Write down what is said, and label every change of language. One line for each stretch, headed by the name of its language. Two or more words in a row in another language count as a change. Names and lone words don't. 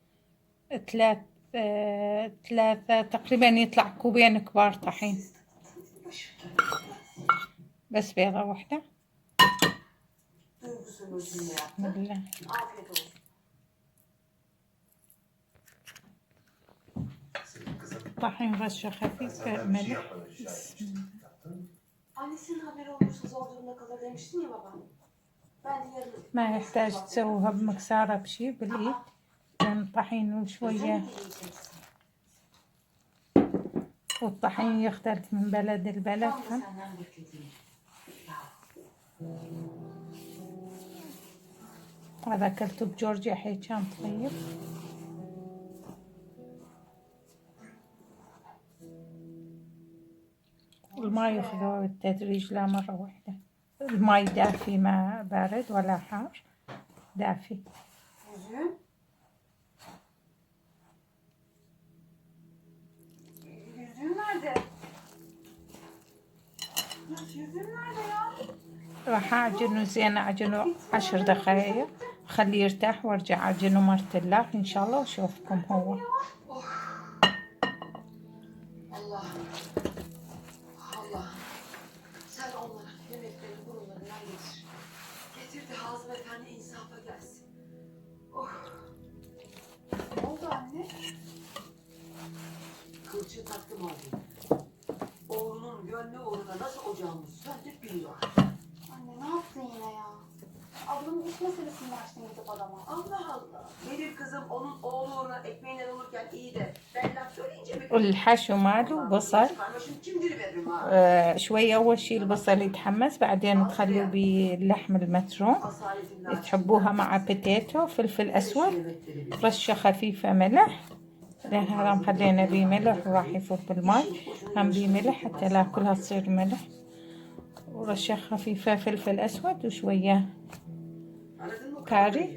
Arabic: ثلاثة تقريبا، يطلع كوبين كبار طحين، بس بيضة واحدة. بسم الله. طحين رشة خفيفة ملح. بسم الله.
Turkish: Annesinin haberi olursa zor durumda kalır demiştin ya baba. Ben de yarın...
Arabic: ما يحتاج تسويها بمكسارة بشي بالإيد، لأن طحين وشوية، والطحين يختلف من بلد لبلد. هذا أكلته بجورجيا، حي كان طيب. الماء ياخذوه بالتدريج، لا مرة واحدة. الماء دافي، ما بارد ولا حار، دافي.
Turkish: Yüzüğün nerede? Yüzüğün nerede ya?
Arabic: راح أعجنه زين، أعجنه 10 دقايق، خليه يرتاح وارجع أعجنه مرة إن شاء الله وأشوفكم هو.
Turkish: Allah. Allah. Sen onlara yemeklerin burunlarından getir. Getir de Hazım Efendi insafa gelsin. Oh. Ne oldu anne? Kılçığı taktım abi. Oğlunun gönlü uğruna nasıl ocağımızı söndük biliyor. Anne ne yaptın yine ya? Ablamın iş meselesini açtın gidip adama. Allah Allah. Benim kızım onun oğlu uğruna ekmeğinden olurken iyi de ben laf söyleyince mi?
Arabic: والحشو ماله بصل، شوية أول شي البصل يتحمس، بعدين تخلوه باللحم المتروم، تحبوها مع بوتيتو، فلفل أسود، رشة خفيفة ملح. هذا مخلينا بيه ملح وراح يفوت بالماء، هم بيه ملح حتى لا كلها تصير ملح، ورشة خفيفة فلفل أسود وشوية كاري.